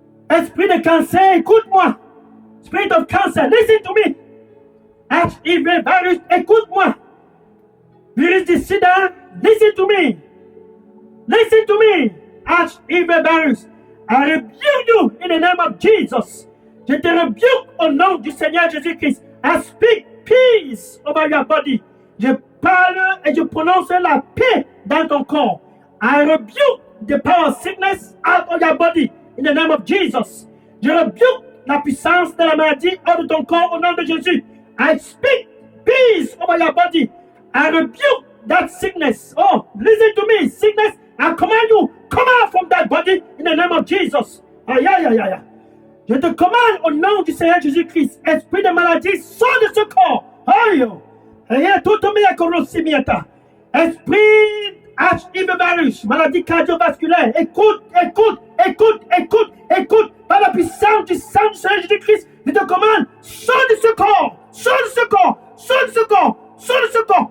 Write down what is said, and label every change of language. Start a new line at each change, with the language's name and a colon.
French: Esprit de cancer, écoute-moi.
English: Spirit of cancer, listen to me. HIV virus,
French: écoute-moi. Virus du sida,
English: listen to me. Listen to me. HIV virus, I rebuke you in the name of Jesus.
French: Je te rebuke au nom du Seigneur Jésus-Christ.
English: I speak peace over your body.
French: Je parle et je prononce la paix dans ton corps.
English: I rebuke the power of sickness out of your body in the name of Jesus.
French: Je rebuke la puissance de la maladie hors de ton corps au nom de Jésus.
English: I speak peace over your body. I rebuke that sickness. Oh, listen to me. Sickness, I command you, come out from that body in the name of Jesus. Aïe, aïe, aïe, aïe.
French: Je te commande au nom du Seigneur Jésus-Christ. Esprit de maladie, sors de ce corps. Aïe, aïe, tout le monde. Esprit HIV virus, maladie cardiovasculaire. Écoute, écoute, écoute, écoute, écoute. Par la puissance du sang du Seigneur Jésus-Christ, je te commande, sors de ce corps, sors de ce corps, sors de ce corps, sors de ce corps.